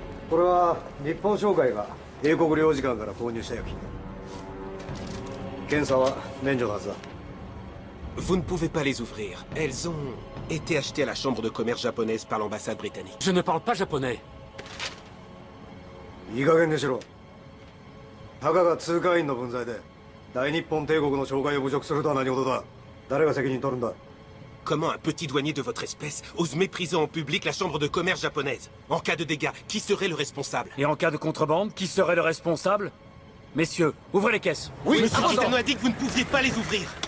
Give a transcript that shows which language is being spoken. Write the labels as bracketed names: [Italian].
[Japanese] これは日本商会が英国領事館から購入した薬品。検査は免除のはずだ。 [French] Vous ne pouvez pas les ouvrir. Elles ont été achetées à la chambre de commerce japonaise par l'ambassade britannique. Je ne parle pas japonais. [Japanese] いい加減にしろ。たかが通過員の分際で大日本帝国の商会を侮辱するとは何事だ。誰が責任取るんだ。 [French] Comment un petit douanier de votre espèce ose mépriser en public la chambre de commerce japonaise? En cas de dégâts, qui serait le responsable? Et en cas de contrebande, qui serait le responsable? Messieurs, ouvrez les caisses. Oui, Monsieur Kitano a dit que vous ne pouviez pas les ouvrir.